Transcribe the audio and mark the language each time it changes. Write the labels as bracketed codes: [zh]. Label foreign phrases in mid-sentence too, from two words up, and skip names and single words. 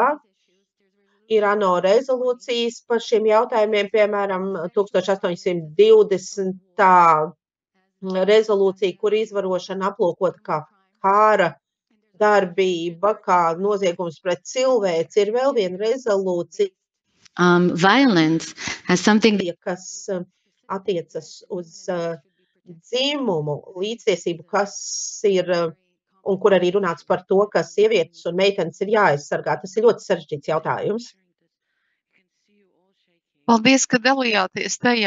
[lv] Ir ANO rezolūcijas par šiem jautājumiem, piemēram, 1820. rezolūcija, kur izvarošana aplūkota kā kara darbība, kā noziegums pret cilvēci, ir vēl viena rezolūcija, [en] Violence has something [lv] kas attiecas uz dzimumu līdztiesību, kas ir, un kur arī runāts par to, ka sievietes un meitenes ir jāaizsargā. Tas ir ļoti sarežģīts jautājums. Paldies, ka dalījāties tajā.